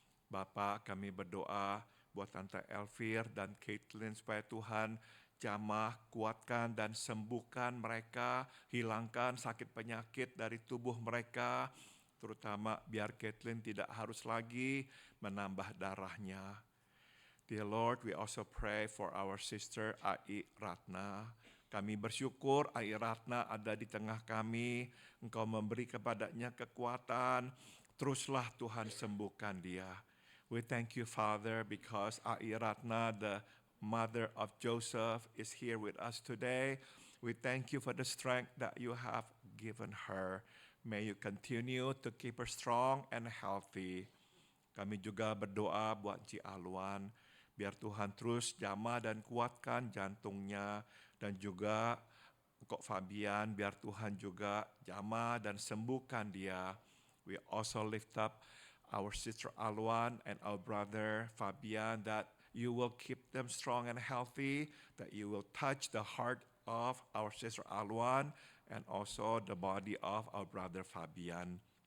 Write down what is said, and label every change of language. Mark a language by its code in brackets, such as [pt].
[id] Bapak, kami berdoa buat Tante Elvir dan Caitlin supaya Tuhan jamah, kuatkan dan sembuhkan mereka, hilangkan sakit penyakit dari tubuh mereka, terutama biar Caitlin tidak harus lagi menambah darahnya. [en] Dear Lord, we also pray for our sister Ai Ratna. [id] Kami bersyukur Ai Ratna ada di tengah kami. Engkau memberi kepadanya kekuatan. Teruslah Tuhan sembuhkan dia. [en] We thank you, Father, because Ai Ratna, the mother of Joseph, is here with us today. We thank you for the strength that you have given her. May you continue to keep her strong and healthy. [id] Kami juga berdoa buat Ci Alwan. Biar Tuhan terus jamah dan kuatkan jantungnya. Dan juga Kok Fabian, biar Tuhan juga jamah dan sembuhkan dia. [en] We also lift up our sister Alwan and our brother Fabian, that you will keep them strong and healthy, that you will touch the heart of our sister Alwan and also the body of our brother Fabian.